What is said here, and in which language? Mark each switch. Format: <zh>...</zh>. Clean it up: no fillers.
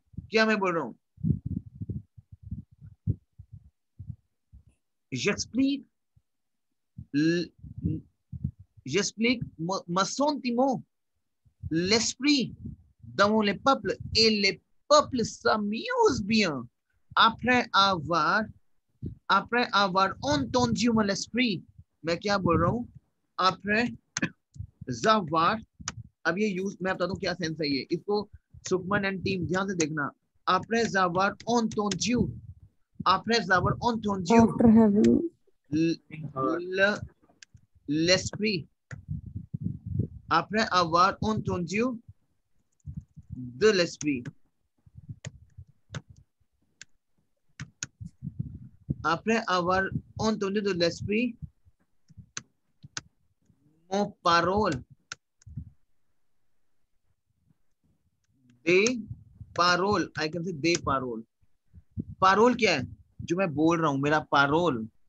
<hi>क्या मैं बोल रहा हूँ,</hi> <fr>j'explique mon sentiment, l'esprit dans les peuples, et les peuples s'amusent bien après avoir entendu mon esprit।</fr> <hi>मैं क्या बोल रहा हूँ, après avoir, अब ये यूज मैं बता दूं क्या सेंस है ये, इसको सुकमन एंड टीम ध्यान से देखना।</hi> <fr>après avoir entendu, après avoir entendu</fr> <en>After having</en> <fr>l'esprit, après avoir entendu de l'esprit, après avoir entendu de l'esprit, mon parole, des parole,</fr> <en>I can say</en> <fr>des parole,</fr> <hi>Parul क्या है, जो मैं बोल रहा हूं, मेरा पारोल</hi>